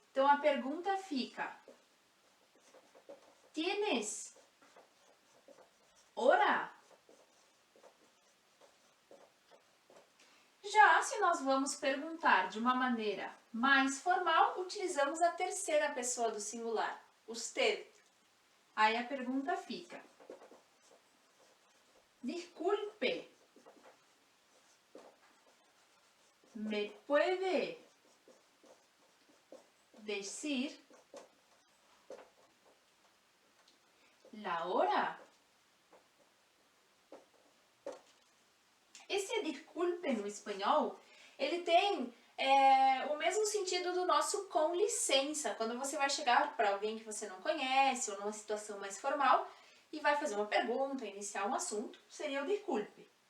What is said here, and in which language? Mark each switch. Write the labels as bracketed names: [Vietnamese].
[Portuguese] Então a pergunta fica: [Spanish] ¿Tienes hora? [Portuguese] Já se nós vamos perguntar de uma maneira mais formal, utilizamos a terceira pessoa do singular, usted. Aí a pergunta fica: [Spanish] Disculpe, ¿me puede decir la hora? [Portuguese] Esse disculpe no espanhol, ele tem o mesmo sentido do nosso com licença. Quando você vai chegar para alguém que você não conhece ou numa situação mais formal e vai fazer uma pergunta, iniciar um assunto, seria o disculpe.